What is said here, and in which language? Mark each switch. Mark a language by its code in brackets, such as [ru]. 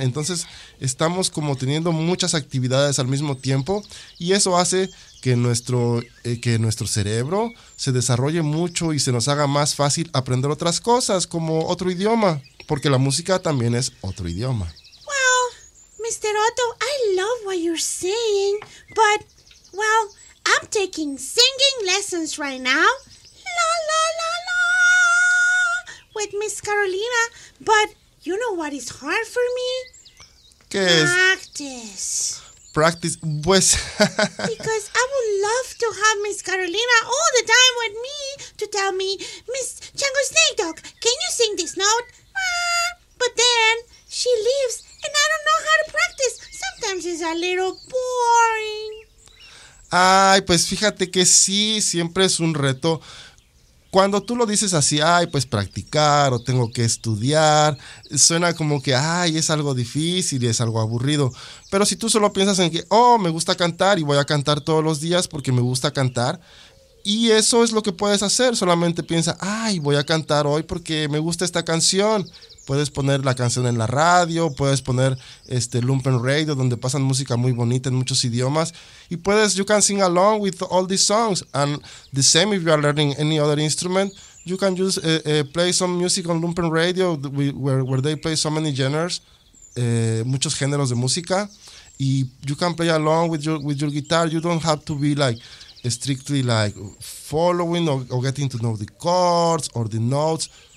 [es] Entonces, estamos como teniendo muchas actividades al mismo tiempo, y eso hace que nuestro cerebro se desarrolle mucho y se nos haga más fácil aprender otras cosas, como otro idioma, porque la música también es otro idioma. [en] Well, Mr. Otto, I love what you're saying, but, well, I'm taking singing lessons right now. La, la, la, la, with Miss Carolina, but you know what is hard for me? [es] ¿Qué [en] practice. [es] Es? [en] Practice. Practice, pues... Because I would love to have Miss Carolina all the time with me to tell me, Miss Django Snake Dog, can you sing this note? But then, she leaves, and I don't know how to practice. Sometimes it's a little boring. [es] Ay, pues fíjate que sí, siempre es un reto. Cuando tú lo dices así, ay, pues practicar, o tengo que estudiar, suena como que, ay, es algo difícil y es algo aburrido. Pero si tú solo piensas en que, oh, me gusta cantar y voy a cantar todos los días porque me gusta cantar, y eso es lo que puedes hacer, solamente piensa, ay, voy a cantar hoy porque me gusta esta canción. Puedes poner la canción en la radio, puedes poner Lumpen Radio, donde pasan música muy bonita en muchos idiomas. Y puedes, [en] you can sing along with all these songs. And the same if you are learning any other instrument, you can just play some music on Lumpen Radio where they play so many genres, [es] muchos géneros de música. [en] Y you can play along with your guitar. You don't have to be like strictly like following or getting to know the chords or the notes.